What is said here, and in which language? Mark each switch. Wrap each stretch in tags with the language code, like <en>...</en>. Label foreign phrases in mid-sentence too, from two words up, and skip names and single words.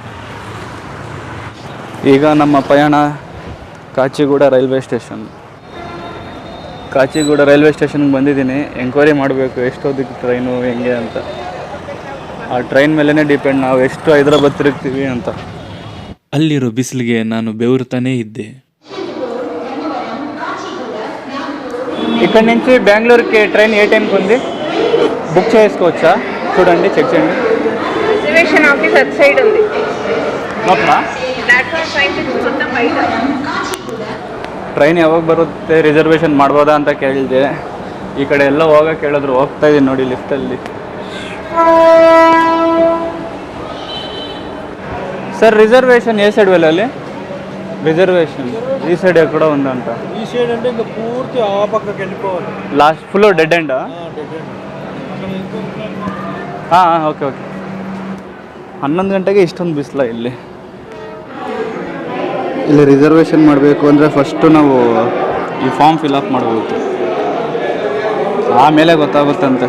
<kn>ಈಗ ನಮ್ಮ ಪಯಣ ಕಾಚಿಗೂಡ ರೈಲ್ವೆ ಸ್ಟೇಷನ್ಗೆ ಬಂದಿದ್ದೀನಿ. ಎಂಕ್ವೈರಿ ಮಾಡಬೇಕು ಎಷ್ಟೊತ್ತಿಗೆ ಟ್ರೈನು ಹೆಂಗೆ ಅಂತ. ಆ ಟ್ರೈನ್ ಮೇಲೇ ಡಿಪೆಂಡ್ ನಾವು ಎಷ್ಟು ಹೈದರಾಬಾದ್ ತಿರುಗ್ತೀವಿ ಅಂತ. ಅಲ್ಲಿರೋ ಬಿಸಿಲಿಗೆ ನಾನು ಬೆವರುತ್ತಾನೇ ఇద్దే.</kn> <te>ఇక్కడ నుంచి బెంగళూరుకి ట్రైన్ ఏ టైంకి ఉంది? బుక్ చేసుకోవచ్చా? చూడండి, చెక్ చేయండి. రిజర్వేషన్</te> <en>office at side</en> <te>ఉంది. లోపల ప్లాట్ఫామ్ 5 మొత్తం బయట.</te> <kn>ಟ್ರೈನ್ ಯಾವಾಗ ಬರುತ್ತೆ, ರಿಸರ್ವೇಷನ್ ಮಾಡ್ಬೋದಾ ಅಂತ ಕೇಳಿದೆ. ಈ ಕಡೆ ಎಲ್ಲ ಹೋಗಕ್ಕೆ ಹೇಳಿದ್ರು, ಹೋಗ್ತಾ ಇದ್ದೀನಿ ನೋಡಿ ಲಿಫ್ಟಲ್ಲಿ. ಸರ್ ರಿಸರ್ವೇಷನ್</kn> <te>ఏ సైడ్ వెళ్ళాలి? రిజర్వేషన్ ఈ సైడ్ ఎక్కడ ఉందంట. ఈ సైడ్ అంటే ఇంకా పూర్తి ఆ పక్కకి వెళ్ళిపోవాలి.</te> <en>last full dead end?</en> <kn>ಓಕೆ ಓಕೆ. 11 ಗಂಟೆಗೆ ಇಷ್ಟೊಂದು ಬಿಸಿಲ ಇಲ್ಲಿ ರಿಸರ್ವೇಷನ್ ಮಾಡಬೇಕು ಅಂದರೆ ಫಸ್ಟು ನಾವು ಈ</kn> <en>form fill-up</en> <kn>ಮಾಡಬೇಕು, ಆಮೇಲೆ ಗೊತ್ತಾಗುತ್ತಂತೆ.</kn>